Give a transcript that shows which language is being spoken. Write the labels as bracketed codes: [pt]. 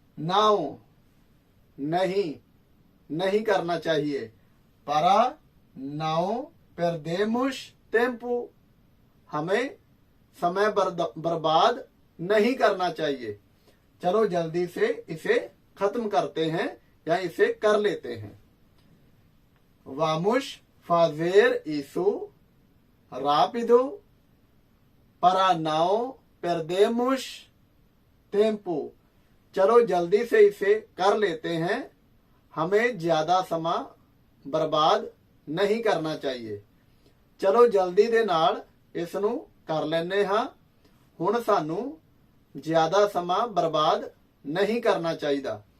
[hi] Now नहीं, नहीं करना चाहिए। [pt] para não perdemos tempo, [hi] हमें समय बर्बाद नहीं करना चाहिए। चलो जल्दी से इसे खत्म करते हैं या इसे कर लेते हैं। [pt] Vamos fazer isso rápido para não perdermos tempo। [hi] चलो जल्दी से इसे कर लेते हैं, हमें ज्यादा समय बर्बाद नहीं करना चाहिए। [pa] चलो जल्दी दे नाल इसनू कर लेने हाँ, हुण सानू [hi] ज्यादा समय बर्बाद नहीं करना चाहिए।